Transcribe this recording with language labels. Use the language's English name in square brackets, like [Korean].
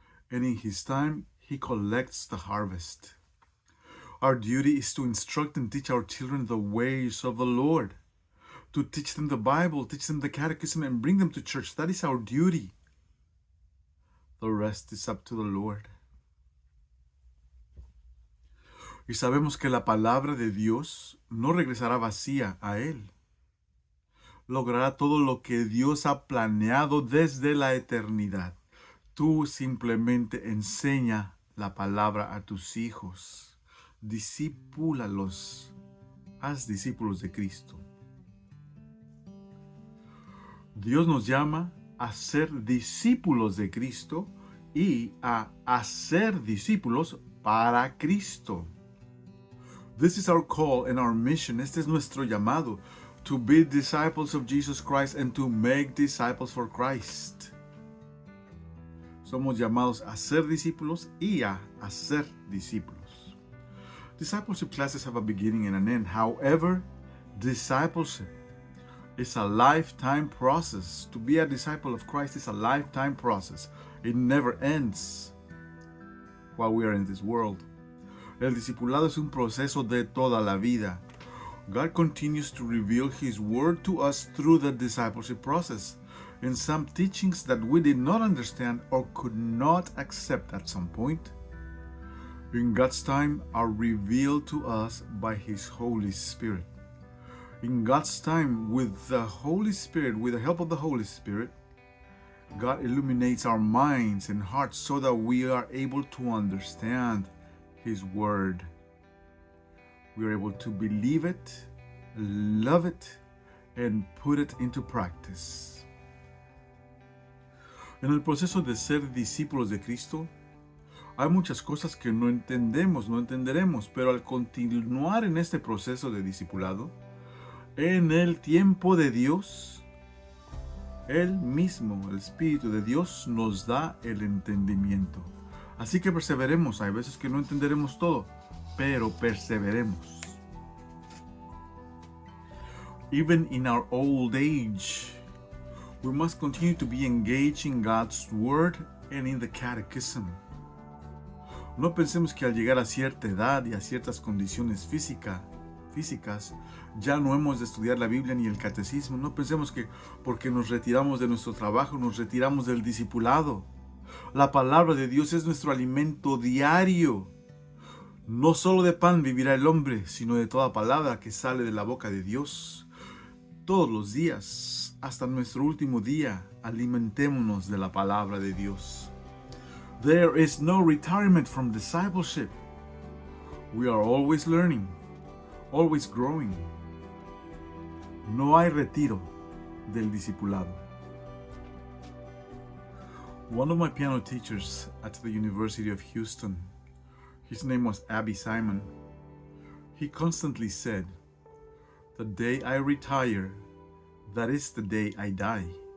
[English] And in His time, He collects the harvest. Our duty is to instruct and teach our children the ways of the Lord. To teach them the Bible, teach them the catechism, and bring them to church. That is our duty. The rest is up to the Lord. [Spanish] Y sabemos que la palabra de Dios no regresará vacía a Él. Logrará todo lo que Dios ha planeado desde la eternidad. Tú simplemente enseña la palabra a tus hijos. Discípulalos. Haz discípulos de Cristo. Dios nos llama a ser discípulos de Cristo y a hacer discípulos para Cristo. [English] This is our call and our mission. [Spanish] Este es nuestro llamado. [English] To be disciples of Jesus Christ and to make disciples for Christ. [Spanish] Somos llamados a ser discípulos y a hacer discípulos. [English] Discipleship classes have a beginning and an end. However, discipleship is a lifetime process. To be a disciple of Christ is a lifetime process. It never ends while we are in this world. [Spanish] El discipulado es un proceso de toda la vida. [English] God continues to reveal His word to us through the discipleship process. And some teachings that we did not understand or could not accept at some point, in God's time, are revealed to us by His Holy Spirit. In God's time, with the Holy Spirit, with the help of the Holy Spirit, God illuminates our minds and hearts so that we are able to understand His Word. We are able to believe it, love it, and put it into practice. [Spanish] En el proceso de ser discípulos de Cristo, hay muchas cosas que no entendemos, no entenderemos, pero al continuar en este proceso de discipulado, en el tiempo de Dios, Él mismo, el Espíritu de Dios, nos da el entendimiento. Así que perseveremos. Hay veces que no entenderemos todo, pero perseveremos. [English] Even in our old age, we must continue to be engaged in God's Word and in the Catechism. [Spanish] No pensemos que al llegar a cierta edad y a ciertas condiciones físicas, ya no hemos de estudiar la Biblia ni el catecismo. No pensemos que porque nos retiramos de nuestro trabajo, nos retiramos del discipulado. La palabra de Dios es nuestro alimento diario. No solo de pan vivirá el hombre, sino de toda palabra que sale de la boca de Dios. Todos los días, hasta nuestro último día, alimentémonos de la palabra de Dios. [English] There is no retirement from discipleship. We are always learning, always growing. [Spanish] No hay retiro del discipulado. [English] One of my piano teachers at the University of Houston, his name was Abby Simon, he constantly said, "The day I retire, that is the day I die."